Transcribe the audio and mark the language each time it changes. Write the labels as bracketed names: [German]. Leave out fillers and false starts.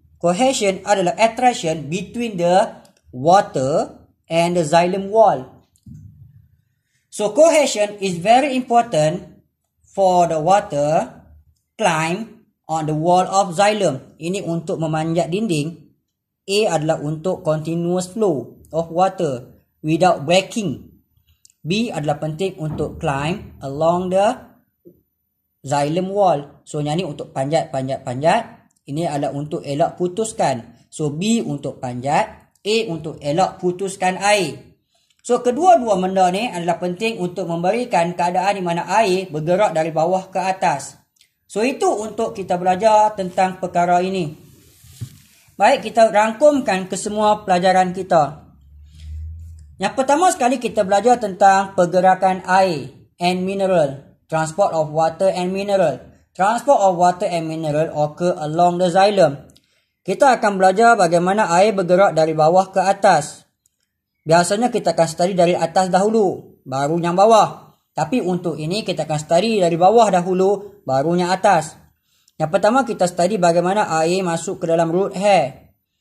[English] Cohesion adalah attraction between the water and the xylem wall. So, cohesion is very important for the water climb on the wall of xylem. [Malay] Ini untuk memanjat dinding. [English] A adalah untuk continuous flow of water without breaking. B adalah penting untuk climb along the xylem wall. [Malay] So, yang ni untuk panjat. Ini adalah untuk elak putuskan. So, B untuk panjat. A untuk elak putuskan air. So, kedua-dua benda ni adalah penting untuk memberikan keadaan di mana air bergerak dari bawah ke atas. So, itu untuk kita belajar tentang perkara ini. Baik, kita rangkumkan kesemua pelajaran kita. Yang pertama sekali kita belajar tentang pergerakan air and mineral. [English] Transport of water and mineral. Transport of water and mineral occur along the xylem. [Malay] Kita akan belajar bagaimana air bergerak dari bawah ke atas. Biasanya kita akan study dari atas dahulu, baru yang bawah. Tapi untuk ini kita akan study dari bawah dahulu, baru yang atas. Yang pertama kita study bagaimana air masuk ke dalam root hair.